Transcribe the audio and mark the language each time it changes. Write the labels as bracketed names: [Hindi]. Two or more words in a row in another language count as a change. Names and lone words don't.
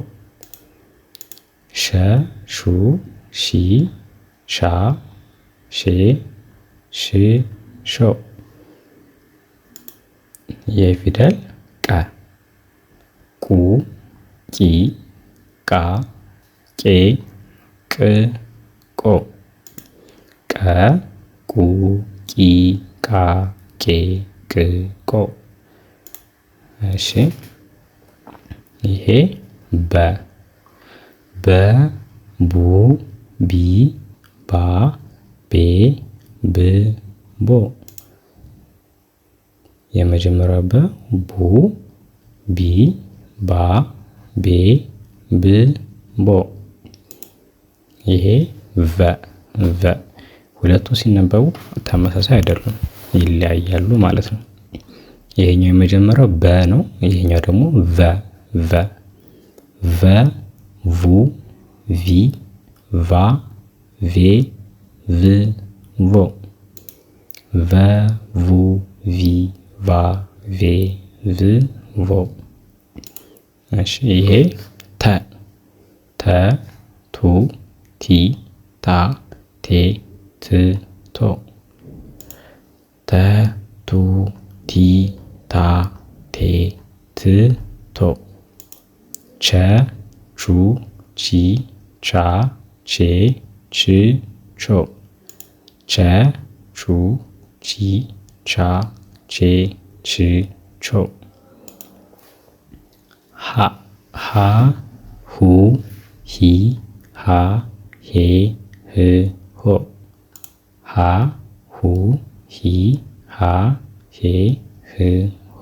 [Amharic] ሸ ሹ ሺ ሻ ሼ ሽ ሾ። ይሄ ፊደል ቀ። ቁ ቂ ቃ ቄ ቅ ቆ። ቀ ቁ ቂ ቃ ቄ ቅ ቆ። እሺ ይሄ በ። በ ቡ ቢ ባ ባ ቤ ብ ቦ። የመጀመሪያው በ ቡ ቢ ባ ቤ ብ ቦ። ይሄ ቨ ቨ። ሁለቱ ሲነበቡ ተመሳሳይ አይደሉም፣ ይለያያሉ ማለት ነው። ይሄኛው የመጀመሪያው በ ነው። ይሄኛው ደግሞ ቨ ቨ ቨ ቡ ቪ ቫ ቬ ቭ ቮ። ቨ ቡ ቪ ቫ ቬ ቭ ቮ። እሺ ይሄ ተ ተ ቱ ቲ ታ ቴ ት ቶ። ተ ቱ ቲ ታ ቴ ት ቶ። ቸ ቹ ቺ ቻ ቼ ች ቾ። ቸ ቹ ቺ ቻ ቼ ች ቾ። ሀ ሀ ሁ ሂ ሃ ሄ ህ ሆ። ሀ ሁ ሂ ሃ ሄ ህ ሆ።